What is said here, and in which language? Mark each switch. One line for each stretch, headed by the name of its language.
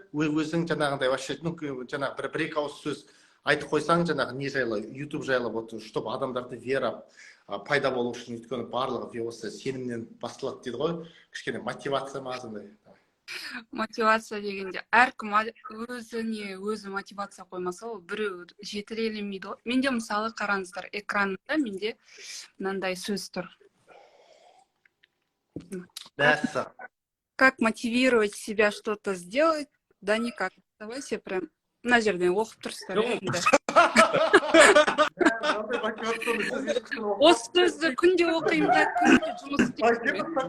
Kazakh: Өзің жаңағындай, вообще, жаңағы бір-екі ауыз сөз айтып қойсаң, жаңағы не жайлы, YouTube жайлы, чтобы адамдарды вера пайда болу үшін, өйткені барлығы осы сенімнен басталады дейді ғой, кішкене мотивация ма, сондай. Мотивация дегенде әркім өзі мотивация қоймаса, ол біреу жетелемейді ғой. Менде мысалы қараңыздар, экранында менде мынандай сөз тұр.
Russian: Как мотивировать себя что-то сделать? Да никак. Давайте прям
Kazakh: мына жерден оқып тұрсыздар. Осы сөзді күнде оқимын да, күнде жұмыс істеймін.